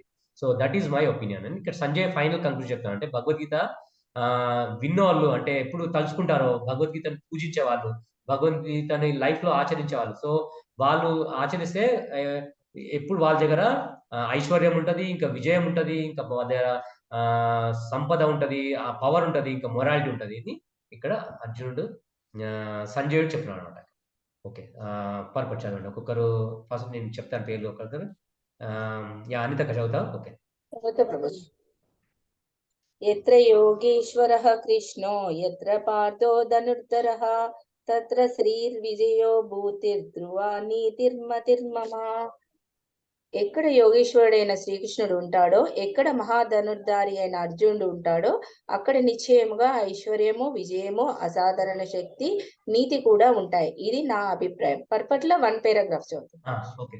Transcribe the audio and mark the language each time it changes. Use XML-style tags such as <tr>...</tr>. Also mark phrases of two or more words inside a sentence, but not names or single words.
<en>so that is my opinion</en> <te>అని ఇక్కడ సంజయ్</te> <en>final conclusion</en> <te>చెప్తాను. అంటే భగవద్గీత విన్నోళ్ళు అంటే ఎప్పుడు తలుచుకుంటారో, భగవద్గీతను పూజించే వాళ్ళు, భగవద్గీతని లైఫ్ లో ఆచరించే వాళ్ళు, సో వాళ్ళు ఆచరిస్తే ఎప్పుడు వాళ్ళ దగ్గర ఐశ్వర్యం ఉంటది, ఇంకా విజయం ఉంటది, ఇంకా వాళ్ళ దగ్గర సంపద ఉంటది, ఆ పవర్ ఉంటది, ఇంకా మొరాలిటీ ఉంటది. ఇది ఇక్కడ అర్జునుడు సంజయుడు చెప్తున్నాడు అనమాట. ఓకే, పర్పట్ చదవండి ఒక్కొక్కరు. ఫస్ట్ నేను చెప్తాను పేర్లు ఒక్కొక్కరు. అనిత చదువుతా. ఓకే.</te> <sa>यत्र योगेश्वरः कृष्णो यत्र पार्थो धनुर्धरः तत्र श्रीर्विजयो भूतिर्ध्रुवा నీతిర్మతిర్మమ.</sa> <te>ఎక్కడ యోగేశ్వరుడైన శ్రీకృష్ణుడు ఉంటాడో, ఎక్కడ మహాధనుర్ధారి అయిన అర్జునుడు ఉంటాడో, అక్కడ నిశ్చయముగా ఐశ్వర్యము, విజయము, అసాధారణ శక్తి, నీతి కూడా ఉంటాయి. ఇది నా అభిప్రాయం. పర్పట్ల 1 పారాగ్రాఫ్ చదువుతుంది.</te>